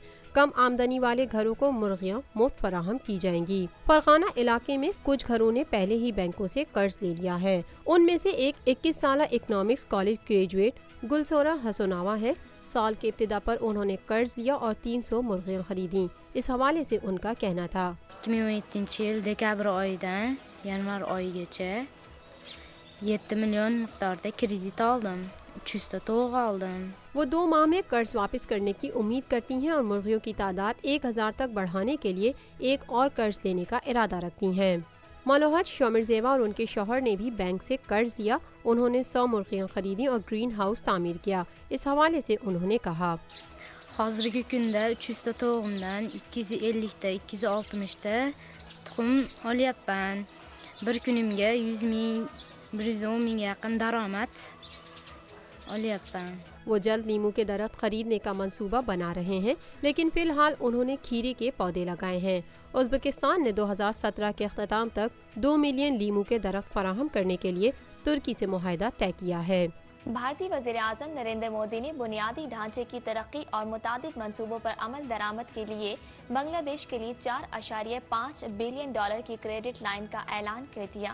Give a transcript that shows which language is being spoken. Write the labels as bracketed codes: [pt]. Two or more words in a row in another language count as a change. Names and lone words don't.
[ur] کم آمدنی والے گھروں کو مرغیاں مفت فراہم کی جائیں گی. فرخانہ علاقے میں کچھ گھروں نے پہلے ہی بینکوں سے قرض لے لیا ہے. ان میں سے ایک 21 سالہ [en] economics college graduate [ur] گلسورا حسنوا ہے. سال کے ابتدا پر انہوں نے قرض لیا اور 300 مرغیاں خریدی. اس حوالے سے ان کا کہنا تھا [uz] 2017 yil dekabr oyidan yanvar oyigacha 7 million miqdorda kredit oldim, 300 ta to'g' oldim। [ur] وہ 2 ماہ میں قرض واپس کرنے کی امید کرتی ہیں اور مرغیوں کی تعداد 1000 تک بڑھانے کے لیے ایک اور قرض دینے کا ارادہ رکھتی ہیں. ملوحت شومرزیوا اور ان کے شوہر نے بھی بینک سے قرض لیا. انہوں نے 100 مرغیاں خریدی اور [en] green house [ur] تعمیر کیا. اس حوالے سے انہوں نے کہا [uz] Hozirgi kunda 300 ta to'g'imdan 250 ta 260 ta tuxum olyapman। Bir kunimga 100 ming 110 ming yaqin daromad olyapman। [ur] وہ جلد لیموں کے درخت خریدنے کا منصوبہ بنا رہے ہیں، لیکن فی الحال انہوں نے کھیرے کے پودے لگائے ہیں. ازبکستان نے 2017 کے اختتام تک 2 ملین لیموں کے درخت فراہم کرنے کے لیے ترکی سے معاہدہ طے کیا ہے. بھارتی وزیر اعظم نریندر مودی نے بنیادی ڈھانچے کی ترقی اور متعدد منصوبوں پر عمل درآمد کے لیے بنگلہ دیش کے لیے $4.5 بلین کی [en] credit line [ur] کا اعلان کر دیا.